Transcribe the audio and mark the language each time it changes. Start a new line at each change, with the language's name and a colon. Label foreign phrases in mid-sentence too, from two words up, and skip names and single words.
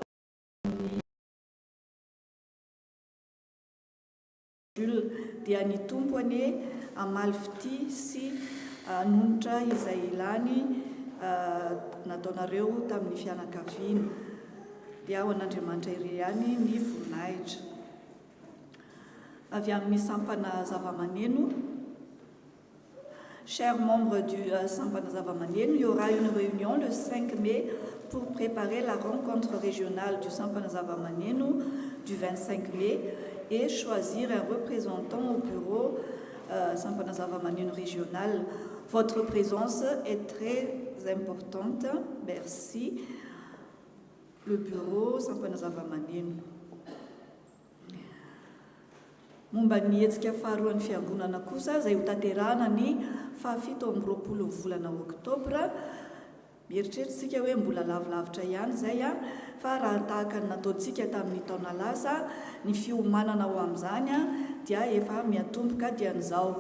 Malagasy: Jules dia ny tompo any amalifity sy nonitra izay ilany nataonareo tamin'ny fianakaviana dia ho an'Andriamanitra iray ihany ny voninahitra. Avy amin'ny sampana zavamaneno,
French: chers membres du
Malagasy: sampana zavamaneno,
French: il y aura une réunion le 5 mai pour préparer la rencontre régionale du
Malagasy: sampana zavamaneno
French: du 25 mai et choisir un représentant au bureau
Malagasy: sampana zavamaneno
French: régional. Votre présence est très importante. Merci. Le bureau
Malagasy: sampana zavamaneno. Momba ny hetsika faharoan'ny fiangonana kosa izay ho tanterahana ny 17 volana oktobra. Mieritreritsika hoe mbola lavilavitra ihany izay fa raha tahaka ny nataontsika tamin'ny taona lasa ny fiomanana ho amin'izany dia efa miatomboka dia n'izao.